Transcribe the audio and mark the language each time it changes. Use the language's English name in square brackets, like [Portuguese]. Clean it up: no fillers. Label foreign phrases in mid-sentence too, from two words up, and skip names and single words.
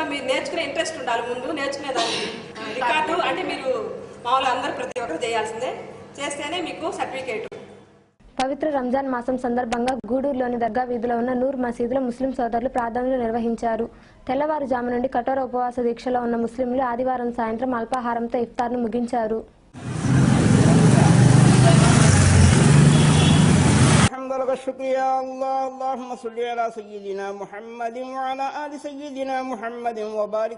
[Telugu] మీరు నేర్చుకునే ఇంట్రెస్ట్ ఉండాలి, ముందు నేర్చుకునేదానికి. రికార్డు అంటే మీరు మామూలుగా అందరూ ప్రతి ఒక్కరు చేయాల్సిందే, చేస్తేనే మీకు సర్టిఫికేట్. పవిత్ర రంజాన్ మాసం సందర్భంగా గూడూరులోని దర్గా వీధిలో ఉన్న నూర్ మసీదులో ముస్లిం సోదరులు ప్రార్థనలు నిర్వహించారు. తెల్లవారుజాము నుండి కఠోర ఉపవాస దీక్షలో ఉన్న ముస్లింలు ఆదివారం సాయంత్రం అల్పాహారంతో ఇఫ్తార్ను ముగించారు. [Arabic] शुक्रिया اللهم صل على سيدنا محمد وعلى آل سيدنا محمد وبارك